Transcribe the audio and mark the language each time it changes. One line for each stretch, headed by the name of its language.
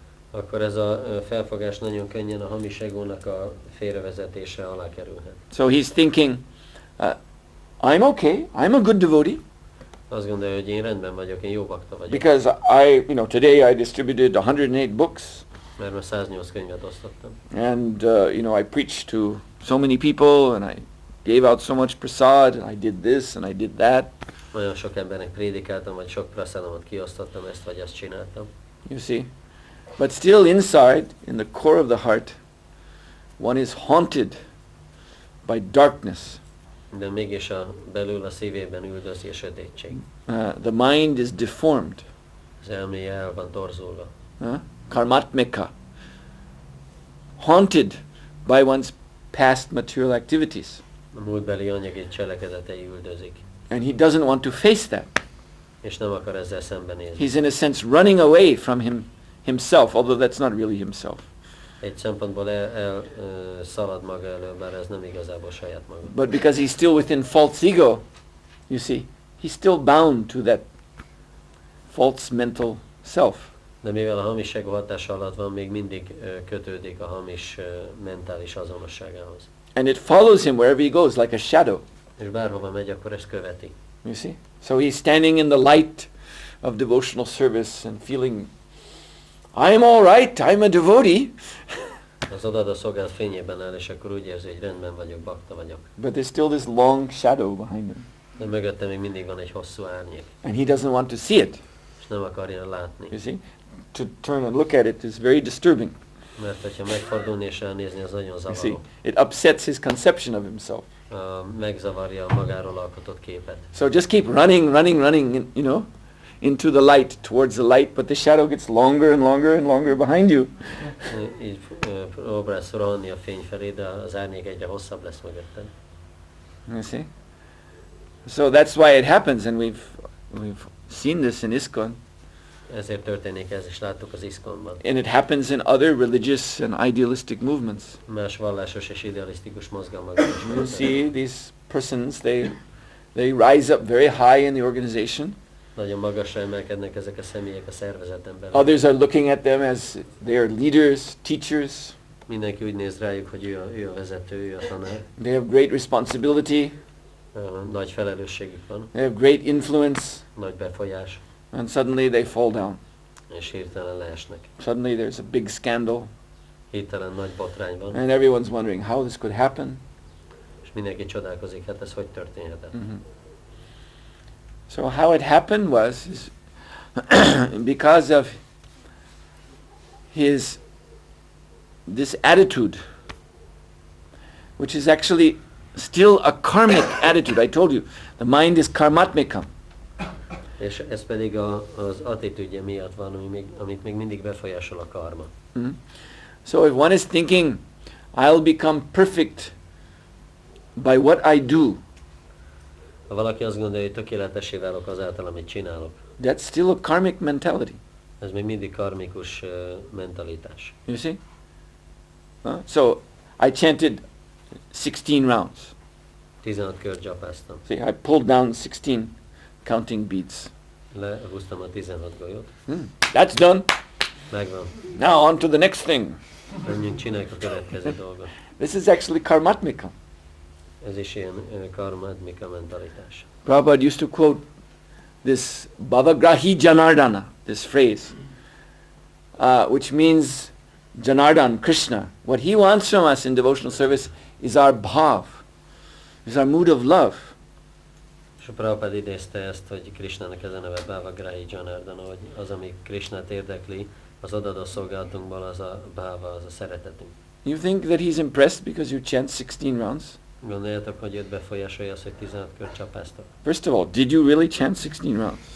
Hungarian: akkor ez a felfogás nagyon könnyen a hamis egónak a félrevezetése alá kerülhet.
English: So he's thinking, I'm okay, I'm a good devotee,
Hungarian: Azt gondolja, hogy én rendben vagyok, én jó bakta vagyok.
English: because today I distributed 108 books,
Hungarian: Mert már 108 könyvet osztottam.
English: and I preached to so many people, and I gave out so much prasad, and I did this and I did that.
Hungarian: Nagyon sok embernek prédikáltam, vagy sok praszádomat kiosztottam, ezt vagy azt csináltam.
English: You see? But still inside, in the core of the heart, one is haunted by darkness.
Hungarian: De mégis belül a szívében üldözi a sötétség.
English: The mind is deformed.
Hungarian: Az elméje el van torzulva.
English: Karmatmika. Haunted by one's past material activities.
Hungarian: A múltbeli anyagi cselekedetei üldözik.
English: And he doesn't want to face that.
Hungarian: És nem akar ezzel szembenézni.
English: He's in a sense running away from himself, although that's not really himself.
Hungarian: Egy szempontból szalad maga elől, bár ez nem igazából saját maga.
English: But because he's still within false ego, you see, he's still bound to that false mental self.
Hungarian: De mivel a hamis ego hatása alatt van, még mindig kötődik a hamis mentális azonosságához.
English: And it follows him wherever he goes, like a shadow.
Hungarian: És bárhova megy, akkor ezt követi.
English: You see? So he's standing in the light of devotional service and feeling, I'm all right, I'm a devotee.
Hungarian: Az odaadó szolgálat fényében áll, és akkor úgy érzi, hogy rendben vagyok, bakta vagyok.
English: But there's still this long shadow behind him.
Hungarian: De mögötte még mindig van egy hosszú árnyék,
English: And he doesn't want to see it.
Hungarian: és nem akarja látni.
English: You see? To turn and look at it is very disturbing.
Hungarian: Mert hogyha megfordulni és elnézni, az nagyon
English: You see?
Hungarian: zavaró.
English: It upsets his conception of himself.
Hungarian: Megzavarja a magáról alkotott képet.
English: So just keep running, you know, into the light, towards the light, but the shadow gets longer and longer and longer behind you.
Hungarian: Így próbálsz rohanni a fény felé, de az árnyék egyre hosszabb lesz mögötted.
English: You see? So that's why it happens, and we've seen this in ISKCON.
Hungarian: Ezért történik ez, és láttuk az ISKCON-ban.
English: And it happens in other religious and idealistic movements.
Hungarian: Más vallásos és idealisztikus mozgalmakban is.
English: You see these persons, they rise up very high in the organization.
Hungarian: Nagyon magasra emelkednek ezek a személyek a szervezeten belül.
English: Others are looking at them as they are leaders, teachers.
Hungarian: Mindenki úgy néz rájuk, hogy ő a vezető, ő a tanár.
English: They have great responsibility.
Hungarian: Nagy felelősségük van,
English: They have great influence.
Hungarian: nagy befolyás,
English: And suddenly they fall down.
Hungarian: és hirtelen leesnek.
English: Suddenly there's a big scandal.
Hungarian: Hirtelen nagy botrány van,
English: And everyone's wondering how this could happen.
Hungarian: és mindenki csodálkozik, hát ez hogy történhetett.
English: So how it happened was because of this attitude, which is actually still a karmic attitude. I told you, the mind is karmatmikam.
Hungarian: És ez pedig az attitűdje miatt van, amit még mindig befolyásol a karma.
English: So if one is thinking, I'll become perfect by what I do,
Hungarian: Ha valaki azt gondolja, hogy tökéletessé válok azáltal, amit csinálok,
English: that's still a karmic mentality.
Hungarian: ez még mindig karmikus mentalitás.
English: You see? So I chanted 16 rounds.
Hungarian: 16 kört japáztam.
English: See, I pulled down 16 counting beads.
Hungarian: Lehúztam a 16 golyót.
English: That's done.
Hungarian: Megvan.
English: Now on to the next thing.
Hungarian: Menjünk, csináljuk a következő dolgot.
English: This is actually karmatmika.
Hungarian: Ez is ilyen karmatmika mentalitás.
English: Prabhupada used to quote this Bhavagrahi Janardana, this phrase, which means Janardan, Krishna. What he wants from us in devotional service is our bhav, is our mood of love.
Hungarian: És a Prabhupada idézte ezt, hogy Krishnának ez a neve Bhavagrahi Janardana, hogy az, ami Krishnát érdekli, az odaadó szolgálatunkban az a bhava, az a szeretetünk.
English: You think that he's impressed because you chant 16 rounds?
Hungarian: Gondoljátok, hogy őt befolyásolja az, hogy 16 kört csapáztok?
English: First of all, did you really chant 16 rounds?